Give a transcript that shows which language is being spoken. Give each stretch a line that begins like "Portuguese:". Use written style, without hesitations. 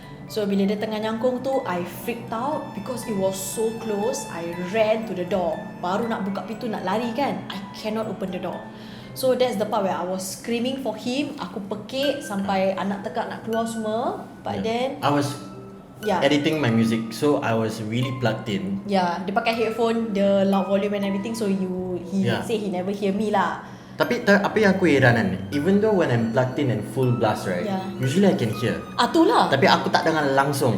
English: So
Malay: bila dia tengah nyangkung tu,
English: I freaked out because it was so close. I ran to the door,
Malay: baru nak buka pintu nak lari kan,
English: I cannot open the door. So that's the part where I was screaming for him.
Malay: Aku pekik sampai anak tekak nak keluar semua.
English: But then I was editing my music, so I was really plugged in.
Malay: Dia pakai
English: headphone, the loud volume and everything, so he say he never hear me lah.
Malay: Tapi apa yang aku heranan,
English: even though when I'm plugged in and full blast, right, usually I can hear.
Malay: Itulah. Tapi aku tak dengar langsung.